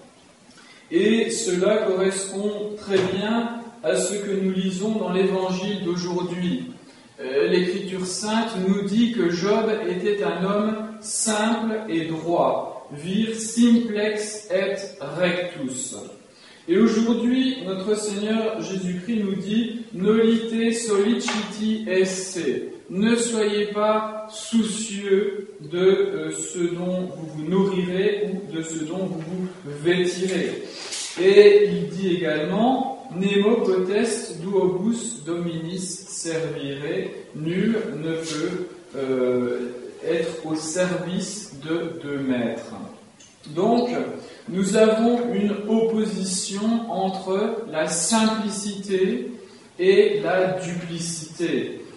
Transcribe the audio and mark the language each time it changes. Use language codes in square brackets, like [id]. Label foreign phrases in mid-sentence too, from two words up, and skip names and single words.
[fr] Et cela correspond très bien à ce que nous lisons dans l'Évangile d'aujourd'hui. L'Écriture sainte nous dit que Job était un homme simple et droit, [la] vir simplex et rectus. [fr] Et aujourd'hui, notre Seigneur Jésus-Christ nous dit « [la] Nolite soliciti esse ». [fr] Ne soyez pas soucieux de ce dont vous vous nourrirez ou de ce dont vous vous vêtirez. Et il dit également « [la] Nemo potest duobus dominis servire ». [fr] Nul ne peut être au service de deux maîtres. Donc, nous avons une opposition entre la simplicité et la duplicité.